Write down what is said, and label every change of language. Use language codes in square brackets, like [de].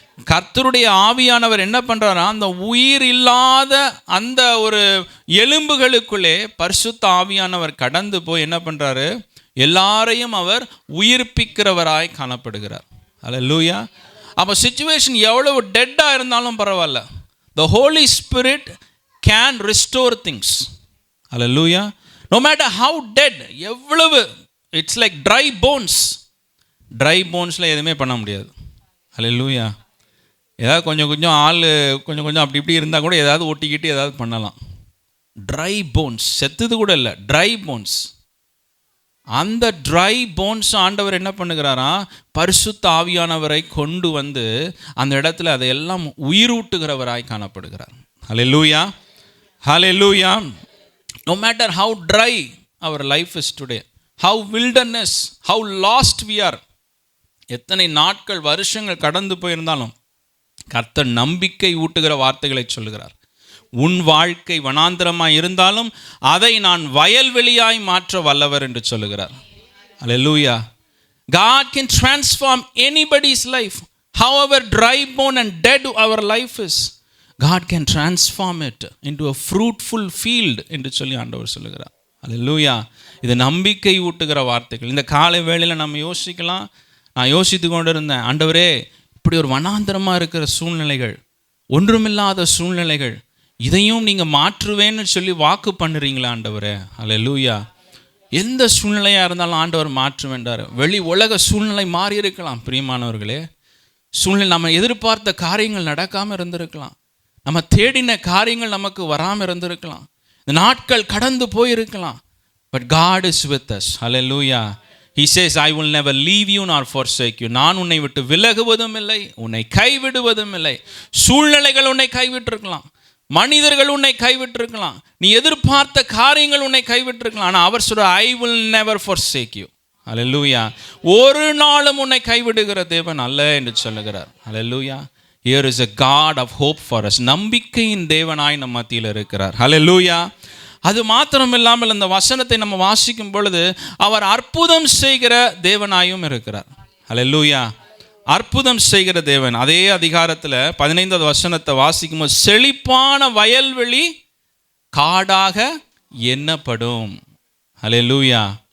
[ta] கர்த்தருடைய ஆவியானவர் என்ன பண்றாரா, அந்த உயிர் இல்லாத அந்த ஒரு எலும்புகளுக்குள்ளே பரிசுத்த ஆவியானவர் கடந்து போய் என்ன பண்றாரு, எல்லாரையும் அவர் உயிர்ப்பிக்கிறவராய் காணப்படுகிறார். அல்லேலூயா. அப்போ சிச்சுவேஷன் எவ்வளவு டெட்டாக இருந்தாலும் பரவாயில்ல, [en] the Holy Spirit can restore things. [ta] Hallelujah. [en] no matter how dead, [ta] எவ்வளவு, [en] it's like dry bones. [ta] dry bonesல எதுவுமே பண்ண முடியாது. அல்லேலூயா. ஏதாவது கொஞ்சம் ஆள் கொஞ்சம் அப்படி இப்படி இருந்தால் கூட ஏதாவது ஒட்டிக்கிட்டு ஏதாவது பண்ணலாம். ட்ரை போன்ஸ், செத்துது கூட இல்லை, ட்ரை போன்ஸ். அந்த ட்ரை போன்ஸ் ஆண்டவர் என்ன பண்ணுகிறாரா, பரிசுத்த ஆவியானவரை கொண்டு வந்து அந்த இடத்துல அதையெல்லாம் உயிரூட்டுகிறவராய் காணப்படுகிறார். ஹல்லேலூயா. ஹல்லேலூயா. [en] no matter how dry our life is today, how wilderness, how lost we are, [ta] எத்தனை நாட்கள் வருஷங்கள் கடந்து போயிருந்தாலும் கர்த்தர் நம்பிக்கை ஊட்டுகிற வார்த்தைகளை சொல்லுகிறார். உன் வாழ்க்கை வனாந்திரமாய் இருந்தாலும் அதை நான் வயல்வெளியாய் மாற்ற வல்லவர் என்று சொல்லுகிறார். அல்லேலூயா. [en] God can transform anybody's life, however dry bone and dead our life is. God can transform it into a fruitful field [ta] என்று சொல்லி ஆண்டவர் சொல்லுகிறார். அல்லேலூயா. இது நம்பிக்கை ஊட்டுகிற வார்த்தைகள். இந்த காலை வேளையில் நம்ம யோசிக்கலாம். நான் யோசித்து கொண்டு இருந்தேன், ஆண்டவரே, இப்படி ஒரு வனாந்திரமாக இருக்கிற சூழ்நிலைகள், ஒன்றுமில்லாத சூழ்நிலைகள், இதையும் நீங்கள் மாற்றுவேன்னு சொல்லி வாக்கு பண்ணுறீங்களா ஆண்டவரே. அல்லேலூயா. எந்த சூழ்நிலையாக இருந்தாலும் ஆண்டவர் மாற்றுவேன்றார். வெளி உலக சூழ்நிலை மாறி இருக்கலாம் பிரியமானவர்களே. சூழ்நிலை நம்ம எதிர்பார்த்த காரியங்கள் நடக்காமல் இருந்திருக்கலாம், நம்ம தேடின காரியங்கள் நமக்கு வராமல் இருந்திருக்கலாம், இந்த நாட்கள் கடந்து போயிருக்கலாம். [en] But God is with us. Hallelujah. He says, I will never leave you nor forsake you. [ta] நான் உன்னை விட்டு விலகுவதும் இல்லை, உன்னை கைவிடுவதும் இல்லை. சூழ்நிலைகள் உன்னை கைவிட்டிருக்கலாம், மனிதர்கள் உன்னை கைவிட்டிருக்கலாம், நீ எதிர்பார்த்த காரியங்கள் உன்னை கைவிட்டிருக்கலாம். ஆனால் அவர் சொல்ற, [en] I will never forsake you. Hallelujah. [ta] ஒரு நாளும் உன்னை கைவிடுகிற தேவன் அல்ல என்று சொல்லுகிறார். [en] Hallelujah. Here is a God of hope for us. [ta] நம்பிக்கையின் தேவனாய் நம் மத்தியில் இருக்கிறார். Hallelujah. அது மாத்திரம் இல்லாமல் இந்த வசனத்தை நம்ம வாசிக்கும் பொழுது அவர் அற்புதம் செய்கிற தேவனாயும் இருக்கிறார். அல்லேலூயா. அற்புதம் செய்கிற தேவன். அதே அதிகாரத்தில் 15வது வசனத்தை வாசிக்கும் போது, செழிப்பான வயல்வெளி காடாக எண்ணப்படும். அல்லேலூயா.